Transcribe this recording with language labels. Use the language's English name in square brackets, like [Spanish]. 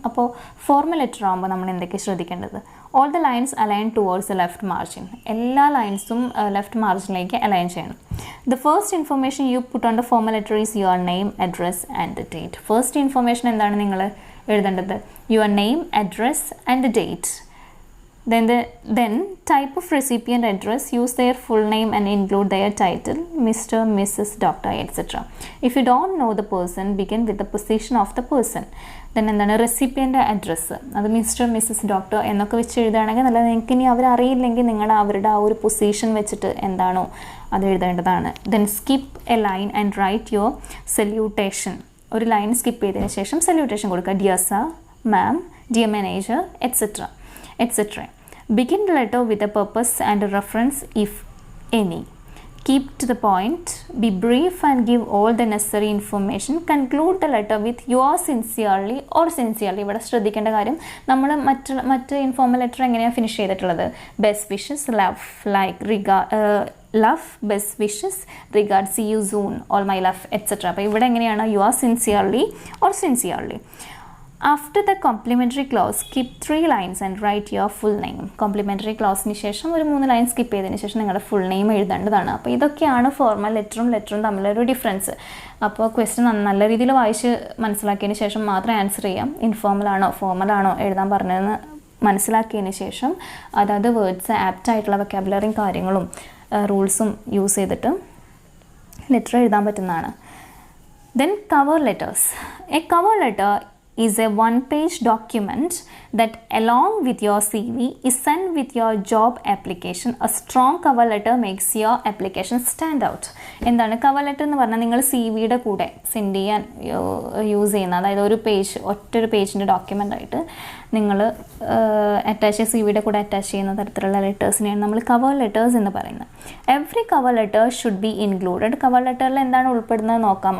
[Malayalam] അപ്പോൾ formal letter ആകുമ്പോൾ നമ്മൾ എന്തൊക്കെ ശ്രദ്ധിക്കേണ്ടത്? [English] All the lines align towards the left margin. [Malayalam] എല്ലാ ലൈൻസും ലെഫ്റ്റ് മാർജിനിലേക്ക് അലൈൻ ചെയ്യണം. [English] The first information you put on the formal letter is your name, address and the date. [Malayalam] First information എന്താണ് നിങ്ങൾ എഴുതേണ്ടത്? [English] Your name, address and the date. Then type of recipient address, use their full name and include their title, Mr., Mrs., Doctor, etc. If you don't know the person, begin with the position of the person. [Malayalam] Then എന്താണ് recipient address, അത് mister, Mrs, doctor എന്നൊക്കെ വെച്ച് എഴുതുകയാണെങ്കിൽ നല്ലത്. നിങ്ങൾക്ക് ഇനി അവരറിയില്ലെങ്കിൽ നിങ്ങൾ അവരുടെ ആ ഒരു പൊസിഷൻ വെച്ചിട്ട് എന്താണോ അത് എഴുതേണ്ടതാണ്. [English] Then skip a line and write your salutation. [Malayalam] ഒരു ലൈൻ സ്കിപ്പ് ചെയ്തതിന് ശേഷം സല്യൂട്ടേഷൻ കൊടുക്കുക. [English] Dear sir, ma'am, dear manager etc. Begin the letter with a purpose and a reference if any. Keep to the point, be brief and give all the necessary information. Conclude the letter with yours sincerely or sincerely. [Malayalam] ഇവിടെ ശ്രദ്ധിക്കേണ്ട കാര്യം, നമ്മൾ മറ്റ് informal letter എങ്ങനെയാണ് finish ചെയ്തിട്ടുള്ളത്? [English] Best wishes, love, like, love, best wishes, regard, see you soon, all my love etcetera. [Malayalam] അപ്പോൾ ഇവിടെ എങ്ങനെയാണ്? [English] Yours sincerely or sincerely. After the complimentary clause, skip 3 lines and write your full name. [Malayalam] Complimentary ക്ലോസിന് ശേഷം ഒരു 3 line skip ചെയ്തതിന് ശേഷം നിങ്ങളുടെ full name എഴുതേണ്ടതാണ്. അപ്പോൾ ഇതൊക്കെയാണ് ഫോർമൽ ലെറ്ററും തമ്മിലൊരു ഡിഫറൻസ്. അപ്പോൾ ക്വസ്റ്റ്യൻ നല്ല രീതിയിൽ വായിച്ച് മനസ്സിലാക്കിയതിന് ശേഷം മാത്രം ആൻസർ ചെയ്യാം. ഇൻഫോർമലാണോ ഫോർമലാണോ എഴുതാൻ പറഞ്ഞതെന്ന് മനസ്സിലാക്കിയതിന് ശേഷം അതായത് വേർഡ്സ് ആപ്റ്റായിട്ടുള്ള വൊക്കാബുലറിയും കാര്യങ്ങളും റൂൾസും യൂസ് ചെയ്തിട്ട് ലെറ്റർ എഴുതാൻ പറ്റുന്നതാണ്. [English] Then cover letters. A cover letter is a one-page document that along with your CV is sent with your job application. A strong cover letter makes your application stand out. [Malayalam] എന്താണ് cover letter എന്ന് പറഞ്ഞാൽ? നിങ്ങൾ C വിയുടെ കൂടെ send ചെയ്യാൻ use ചെയ്യുന്ന, അതായത് ഒരു പേജ്, ഒറ്റൊരു പേജിൻ്റെ ഡോക്യുമെൻ്റ് ആയിട്ട് നിങ്ങൾ അറ്റാച്ച് സി വിയുടെ കൂടെ അറ്റാച്ച് ചെയ്യുന്ന തരത്തിലുള്ള ലെറ്റേഴ്സിനെയാണ് നമ്മൾ കവർ ലെറ്റേഴ്സ് എന്ന് പറയുന്നത്. [English] Every cover letter should be included. [Malayalam] Cover ലെറ്ററിൽ എന്താണ് ഉൾപ്പെടുന്നത് നോക്കാം.